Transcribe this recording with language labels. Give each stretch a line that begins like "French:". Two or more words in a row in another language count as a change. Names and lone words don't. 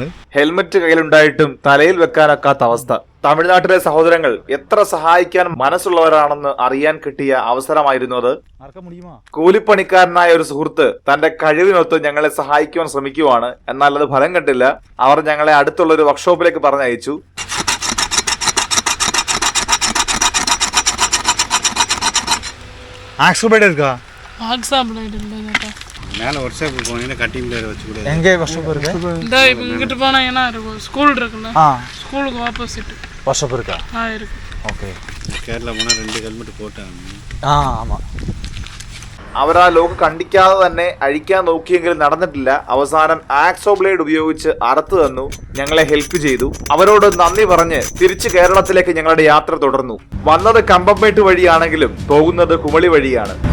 Malayalam: ഹെൽമെറ്റ് കയ്യിലുണ്ടായിട്ടും തലയിൽ വെക്കാനൊക്കാത്ത അവസ്ഥ. തമിഴ്നാട്ടിലെ സഹോദരങ്ങൾ എത്ര സഹായിക്കാൻ മനസ്സുള്ളവരാണെന്ന് അറിയാൻ കിട്ടിയ അവസരമായിരുന്നു അത്. കൂലിപ്പണിക്കാരനായ ഒരു സുഹൃത്ത് തന്റെ കഴിവിനൊത്ത് ഞങ്ങളെ സഹായിക്കുവാൻ ശ്രമിക്കുവാണ്. എന്നാൽ അത് ഫലം കണ്ടില്ല. അവർ ഞങ്ങളെ അടുത്തുള്ള ഒരു വർക്ക്ഷോപ്പിലേക്ക് പറഞ്ഞയച്ചു.
Tamil: மேலே ஒர்க் ஷாப் போனீங்கன்னா
English: cutting plier
Tamil: வச்சு கூட எங்கே വർക്ക്ഷോപ്പ് இருக்கு? இந்த இங்கிட்டு போனீங்கன்னா இருக்கும் ஸ்கூல் இருக்குல்ல, ஸ்கூலுக்கு ஆப்போசிட் വർക്ക്ഷോപ്പ് இருக்கா? இருக்கு. ஓகே. கேரளா போனால் 2 ஹெல்மெட் போட்டாங்க. ஆமாம்.
Malayalam: അവർ ആ ലോക്ക് കണ്ടിക്കാതെ തന്നെ അഴിക്കാൻ നോക്കിയെങ്കിലും നടന്നിട്ടില്ല. അവസാനം
English: hacksaw blade
Malayalam: ഉപയോഗിച്ച് അറുത്തു തന്നു. ഞങ്ങളെ ഹെൽപ്പ് ചെയ്തു. അവരോട് നന്ദി പറഞ്ഞ് തിരിച്ച് കേരളത്തിലേക്ക് ഞങ്ങളുടെ യാത്ര തുടർന്നു. വന്നത് കമ്പംമേട്ട് വഴിയാണെങ്കിലും പോകുന്നത് കുമളി വഴിയാണ്.